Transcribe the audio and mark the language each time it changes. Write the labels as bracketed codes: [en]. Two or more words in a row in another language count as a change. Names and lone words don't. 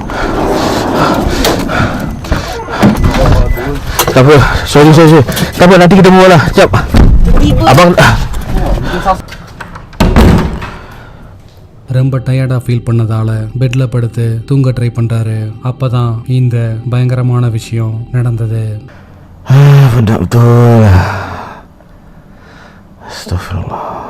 [ms] Tak apa, sorry. Tak apa, nanti kita mula lah. Sekejap. Abang [ta] ரொம்ப டயர்டா ஃபீல் பண்ணதால பெட்ல படுத்து தூங்க ட்ரை பண்றாரு. அப்பதான் இந்த பயங்கரமான விஷயம் நடந்தது. [ms] Benda betul. Astagfirullah.